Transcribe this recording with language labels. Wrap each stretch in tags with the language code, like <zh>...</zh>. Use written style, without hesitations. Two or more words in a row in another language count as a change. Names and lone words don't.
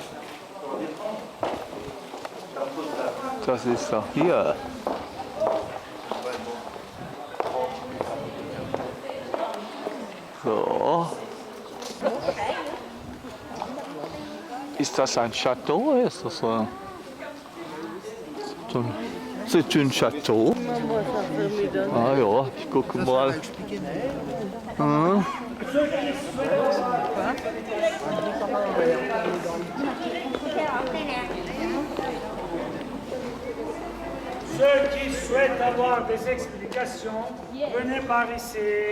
<de>Das ist doch hier. So. Ist das ein Château? Ist das so?</de> <fr>C'est un château.</fr> <de>Ah ja, ich gucke mal. Hm.</de> <fr>Ceux qui souhaitent avoir des explications, venez par ici.</fr>